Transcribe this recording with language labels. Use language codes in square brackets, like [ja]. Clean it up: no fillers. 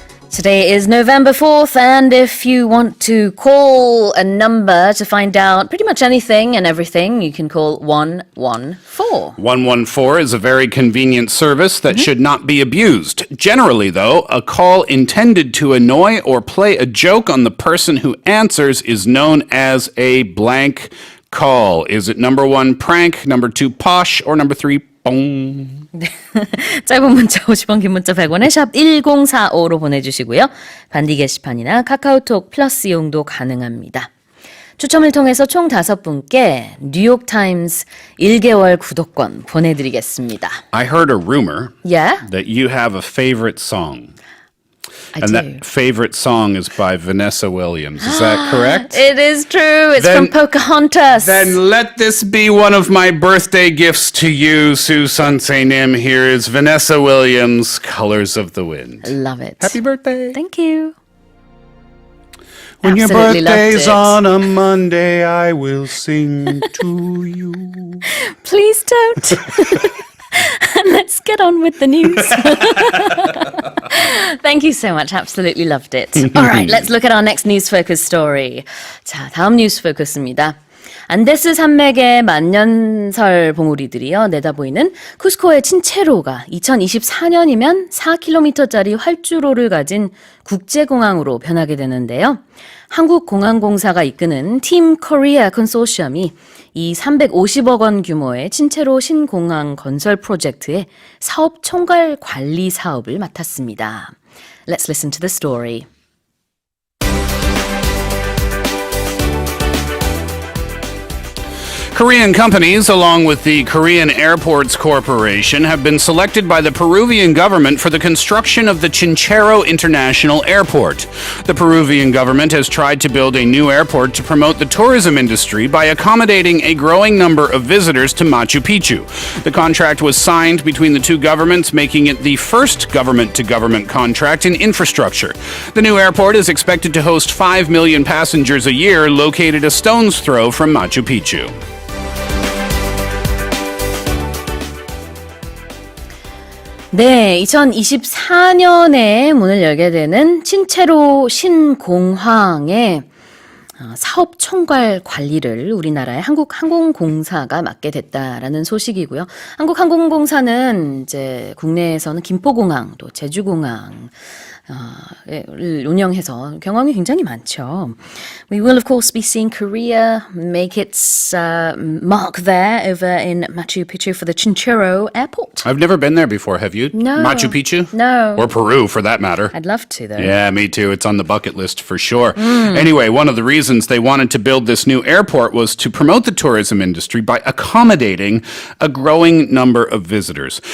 [en] Today is November 4th, and if you want to call a number to find out pretty much anything and everything, you can call 114. 114 is a very convenient service that should not be abused. Generally, though, a call intended to annoy or play a joke on the person who answers is known as a blank call. Is it number 1, prank, number 2, posh, or number 3, 뽕? [ko] 짧은 문자 50원, 긴 문자 100원에 샵 1045로 보내주시고요. 반디 게시판이나 카카오톡 플러스 이용도 가능합니다. 추첨을 통해서 총 5분께 뉴욕타임스 1개월 구독권 보내드리겠습니다. [en] I heard a rumor Yeah? that you have a favorite song. I And that favorite song is by Vanessa Williams. Is that correct? It is true. It's from Pocahontas. Then let this be one of my birthday gifts to you, Susan Nim. Here is Vanessa Williams, Colors of the Wind. Love it. Happy birthday. Thank you. When your Absolutely loved birthday's it. on a Monday, I will sing to you. Please don't. Let's get on with the news. Thank you so much. Absolutely loved it. All right, let's look at our next news focus story. [ko] 자, 다음 뉴스 포커스입니다. 안데스 산맥의 만년설 봉우리들이요 내다보이는 쿠스코의 친체로가 2024년이면 4km짜리 활주로를 가진 국제공항으로 변하게 되는데요. 한국공항공사가 이끄는 팀 코리아 컨소시엄이 이 350억 원 규모의 친체로 신공항 건설 프로젝트의 사업 총괄 관리 사업을 맡았습니다. [en] Let's listen to the story. Korean companies, along with the Korean Airports Corporation, have been selected by the Peruvian government for the construction of the Chinchero International Airport. The Peruvian government has tried to build a new airport to promote the tourism industry by accommodating a growing number of visitors to Machu Picchu. The contract was signed between the two governments, making it the first government-to-government contract in infrastructure. The new airport is expected to host 5 million passengers a year, located a stone's throw from Machu Picchu. [ko] 네, 2024년에 문을 열게 되는 친체로 신공항의 사업 총괄 관리를 우리나라의 한국항공공사가 맡게 됐다라는 소식이고요. 한국항공공사는 이제 국내에서는 김포공항 또 제주공항 를 운영해서 경험이 굉장히 많죠. [en] We will of course be seeing Korea make its mark there over in Machu Picchu for the Chinchero Airport. I've never been there before, have you? No. Machu Picchu? No. Or Peru, for that matter. I'd love to, though. Yeah, me too. It's on the bucket list for sure. Anyway, one of the reasons they wanted to build this new airport was to promote the tourism industry by accommodating a growing number of visitors.